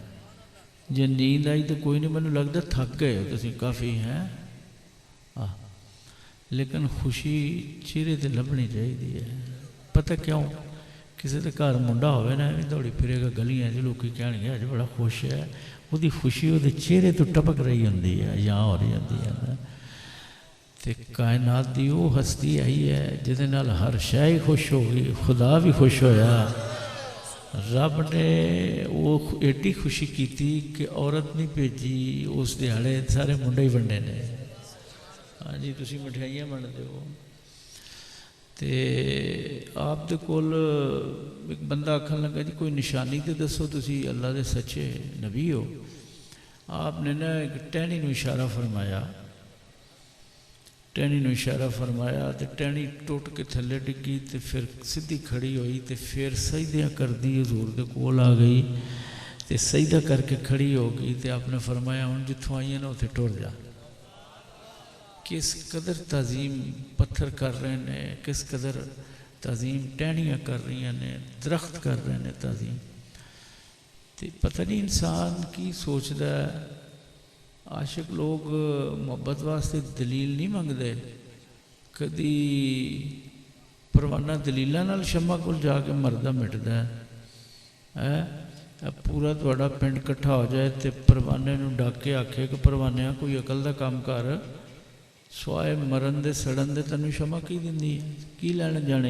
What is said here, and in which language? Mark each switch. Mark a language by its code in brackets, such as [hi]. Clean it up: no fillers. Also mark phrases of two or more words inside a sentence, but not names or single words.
[pa] جی نیند آئی تو کوئی نہیں مجھے لگتا تھک گئے تسی کافی ہیں لیکن خوشی چہرے تے لبنی چاہیے. پتہ کیوں کسی کے گھر منڈا ہوئے نا دوڑی پھرے گا گلیاں لوگ کہن گے اج بڑا خوش ہے وہ خوشی وہ چہرے تو ٹپک رہی ہوتی ہے یا ہو رہی ہوتی ہے. تے کائنات دی وہ ہستی آئی ہے جہدے نال ہر شے خوش ہو گئی خدا بھی خوش ہویا. رب نے وہ ایڈی خوشی کیتی کہ عورت نہیں بھیجی اس دیہڑے سارے منڈے ہی ونڈے نے. ہاں جی تسی مٹھائیاں بنتے ہو. تے آپ دے کول ایک بندہ آکھن لگا جی کوئی نشانی تے دسو تسی اللہ دے سچے نبی ہو. آپ نے نا ایک ٹہنی نو اشارہ فرمایا. ٹہنی نو اشارہ فرمایا تو ٹہنی ٹوٹ کے تھلے ڈگی تو پھر سیدھی کھڑی ہوئی تو پھر سجدیاں کر دی حضور دے کول آ گئی تو سجدہ کر کے کھڑی ہو گئی. تو آپ نے فرمایا ہوں جتوں آئی ہیں نا اتنے ٹر جا. [ur] کس قدر تعظیم پتھر کر رہے ہیں کس قدر تعظیم ٹہنیاں کر رہی ہیں درخت کر رہے ہیں تعظیم. [pa] ਤੇ ਪਤਾ ਨਹੀਂ ਇਨਸਾਨ ਕੀ ਸੋਚਦਾ ਹੈ। ਆਸ਼ਿਕ ਲੋਕ ਮੁਹੱਬਤ ਵਾਸਤੇ ਦਲੀਲ ਨਹੀਂ ਮੰਗਦੇ। ਕਦੀ ਪਰਵਾਨਾ ਦਲੀਲਾਂ ਨਾਲ ਸ਼ਮਾ ਕੋਲ ਜਾ ਕੇ ਮਰਦਾ ਮਿਟਦਾ ਹੈ। ਪੂਰਾ ਤੁਹਾਡਾ ਪਿੰਡ ਇਕੱਠਾ ਹੋ ਜਾਏ ਤੇ ਪਰਵਾਨੇ ਨੂੰ ਡੱਕ ਕੇ ਆਖੇ ਕਿ ਪਰਵਾਨਿਆਂ ਕੋਈ ਅਕਲ ਦਾ ਕੰਮ ਕਰ, ਸਵਾਏ ਮਰਨ ਦੇ ਸੜਨ ਦੇ ਤੈਨੂੰ ਸ਼ਮਾ ਕੀ ਦਿੰਦੀ ਹੈ, ਕੀ ਲੈਣ ਜਾਣੀ।